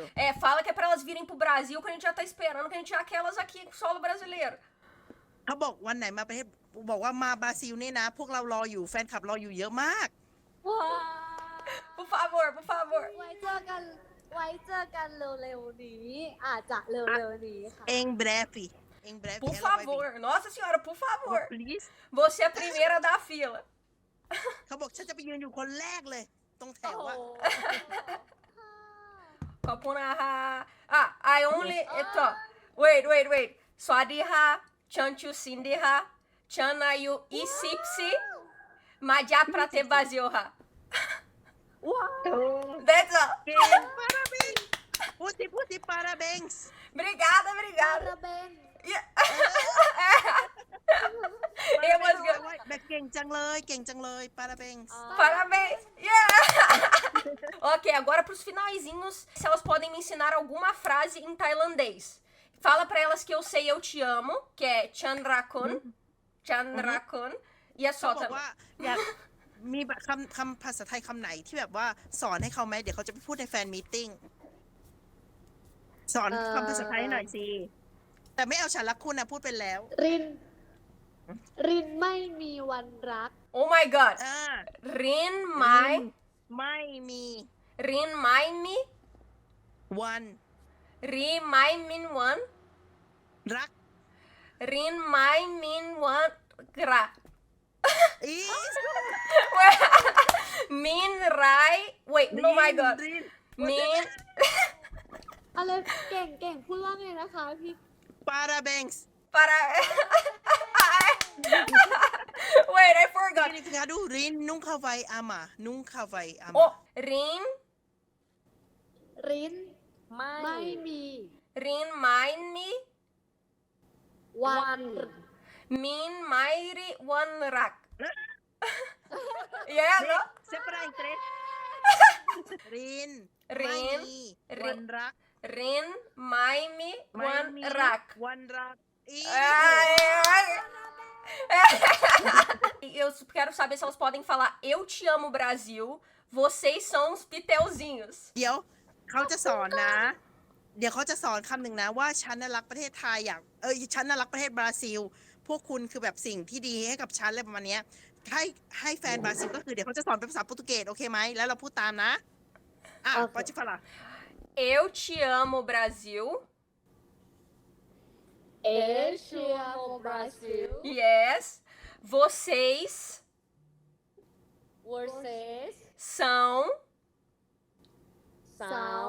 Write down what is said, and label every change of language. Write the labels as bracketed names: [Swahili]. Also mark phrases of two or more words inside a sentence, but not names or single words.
[Portuguese] É, fala que é pra elas virem pro Brasil, que a gente já tá esperando que a gente já quer elas aqui com solo brasileiro. [Thai] เขาบอกวันไหนมาประเทศบอกว่ามาบราซิลนี่นะ พวกเรารออยู่แฟนคลับรออยู่เยอะมาก ว้าว [Portuguese] Por favor, por favor. [Thai] ไว้เจอกันเร็วๆนี้ อาจจะเร็วๆนี้ค่ะ [Portuguese] em breve em breve Por ela vai vir favor. Nossa senhora, por favor. [English] please [Portuguese] Você é a primeira da fila. [Thai] เขาบอกฉันจะไปยืนอยู่คนแรกเลย ตรงแถวอะ Kopunaha. Ah, I only. Eto. [English] Wait. Swadiha, Chanchu Sindiha, Chanayu Isipsi, Maja Prate Bazioha. [Thai] ว้าว [English] That's all. [Thai] เก่ง parabéns พูดสิ parabéns [Portuguese] Obrigada. [Thai] ระเบน [English] Yeah. It was good. [Thai] แบบเก่งจังเลย parabéns [Portuguese] Parabéns! Yeah! Ok, agora pros finalzinhos, se elas podem me ensinar alguma frase em tailandês. Fala pra elas que eu sei eu te amo, que é Chandrakon. Chandrakon. E é [Thai] เขา [Portuguese] só [Thai] บอก [Portuguese] também. [Thai] ว่าอยากมีแบบคำภาษาไทยคำไหนที่แบบว่าสอนให้เขาไหมเดี๋ยวเขาจะไปพูดในแฟนมีตติ้งสอนคำภาษาไทยหน่อยสิแต่ไม่เอาฉันรักคุณนะพูดไปแล้ว รินไม่มีวันรัก [English] Oh my god. [Thai] อ่า ริน ไม่. ไม่มี ริน ไม่ มี. วัน ริน ไม่ มี วัน. รัก ริน ไม่ มี วัน. Gra. อี Min rai. [English] Wait, no my god. [Thai] ริน Min. อะไรเก่งพูดว่าไงนะคะพี่ [Portuguese] parabéns Para. [English] Wait, I forgot. [Portuguese] significado rin nunca vai amar nunca vai amar [English] Oh, Rin. [Thai] ริน ไม่ ไม่มี ริน ไม่ มี. วัน Min mairi one rak. [English] Yeah, no? [Portuguese] separa em três rin ไม่ [Thai] Rin. มี ริ วัน นรัก ริน ไม่ มี ไม่ one มี rak. วันรักอี [Portuguese] Eu quero saber se elas podem falar eu te amo Brasil, vocês são os piteuzinhos. [Thai] เดี๋ยวเขาจะสอนนะ เดี๋ยวเขาจะสอนคำหนึ่งนะว่าฉันน่ะรักประเทศไทยอย่างฉันน่ะรักประเทศบราซิล พวกคุณคือแบบสิ่งที่ดีให้กับฉันอะไรประมาณเนี้ยให้แฟนบราซิลก็คือเดี๋ยวเขาจะสอนเป็นภาษาโปรตุเกสโอเคไหมแล้วเราพูดตามนะ [Portuguese] pode falar Eu te amo, Brasil. Eu te amo, Brasil. Yes. Vocês Vocês são são